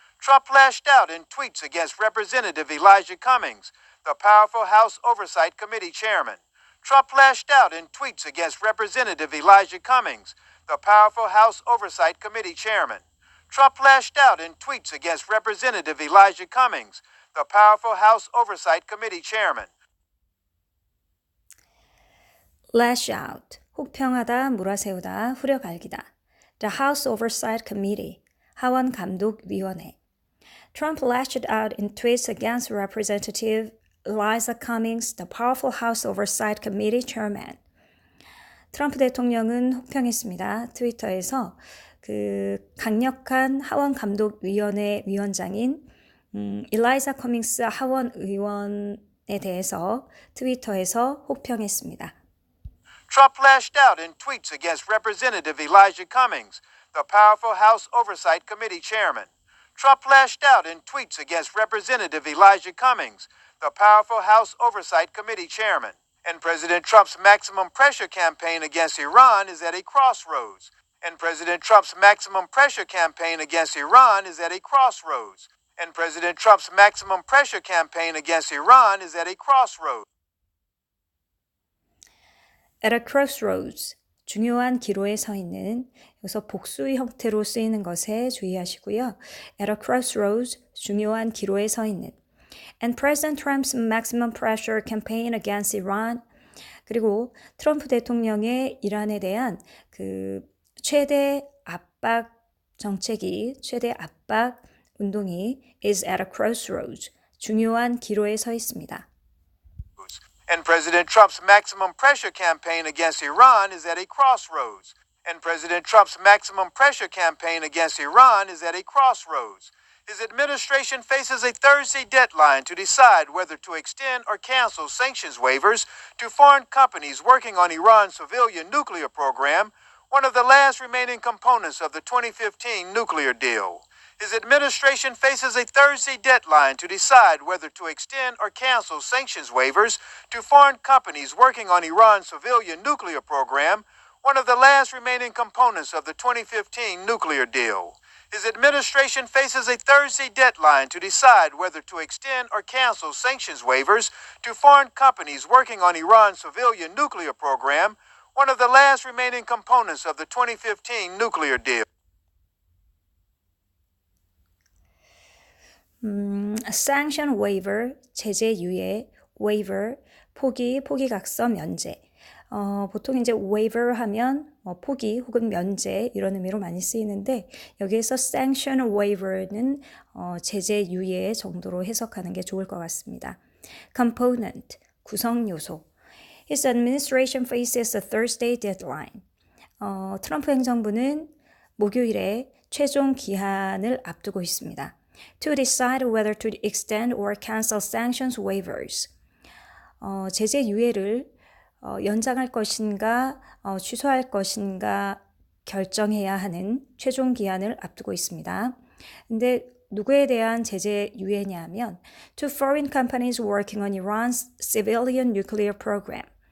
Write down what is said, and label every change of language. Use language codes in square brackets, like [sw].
[en] Trump lashed out in tweets against Representative Elijah Cummings, the powerful House Oversight Committee chairman. Trump lashed out in tweets against Representative Elijah Cummings, the powerful House Oversight Committee chairman. Trump lashed out in tweets against Representative Elijah Cummings, the powerful House Oversight Committee chairman. lash out, [ko] 혹평하다, 몰아세우다, 후려갈기다. [en] The House Oversight Committee, [ko] 하원 감독위원회. [en] Trump lashed out in tweets against Representative Eliza Cummings, the powerful House Oversight Committee chairman. [ko] 트럼프 대통령은 혹평했습니다. 트위터에서 그 강력한 하원 감독위원회 위원장인 일라이자 커밍스 하원 의원에 대해서 트위터에서 혹평했습니다. [en] Trump lashed out in tweets against Representative Elijah Cummings, the powerful House Oversight Committee chairman. Trump lashed out in tweets against Representative Elijah Cummings, the powerful House Oversight Committee chairman. And President Trump's maximum pressure campaign against Iran is at a crossroads. And President Trump's maximum pressure campaign against Iran is at a crossroads. And President Trump's maximum pressure campaign against Iran is at a crossroads. At a crossroads, [ko] 중요한 기로에 서 있는, 여기서 복수의 형태로 쓰이는 것에 주의하시고요. [en] At a crossroads, [ko] 중요한 기로에 서 있는. [en] And President Trump's maximum pressure campaign against Iran. [ko] 그리고 트럼프 대통령의 이란에 대한 그 최대 압박 정책이, 최대 압박 운동이 [en] is at a crossroads, [ko] 중요한 기로에 서 있습니다. [en] And President Trump's maximum pressure campaign against Iran is at a crossroads. And President Trump's maximum pressure campaign against Iran is at a crossroads. His administration faces a Thursday deadline to decide whether to extend or cancel sanctions waivers to foreign companies working on Iran's civilian nuclear program, one of the last remaining components of the 2015 nuclear deal. His administration faces a Thursday deadline to decide whether to extend or cancel sanctions waivers to foreign companies working on Iran's civilian nuclear program, one of the last remaining components of the 2015 nuclear deal. His administration faces a Thursday deadline to decide whether to extend or cancel sanctions waivers to foreign companies working on Iran's civilian nuclear program, one of the last remaining components of the 2015 nuclear deal. Sanction waiver, [ko] 제재 유예, waiver, 포기각서, 면제. 보통 이제 waiver 하면 포기 혹은 면제 이런 의미로 많이 쓰이는데 여기에서 [en] sanction waiver [ko] 는 제재 유예 정도로 해석하는 게 좋을 것 같습니다. Component, 구성 요소. [en] His administration faces a Thursday deadline. [ko] 트럼프 행정부는 목요일에 최종 기한을 앞두고 있습니다. [en] To decide whether to extend or cancel sanctions waivers. [ko] 제재 유예를 연장할 것인가 취소할 것인가 결정해야 하는 최종 기한을 앞두고 있습니다. 근데 누구에 대한 제재 유예냐면 [en] to foreign companies working on Iran's civilian nuclear program.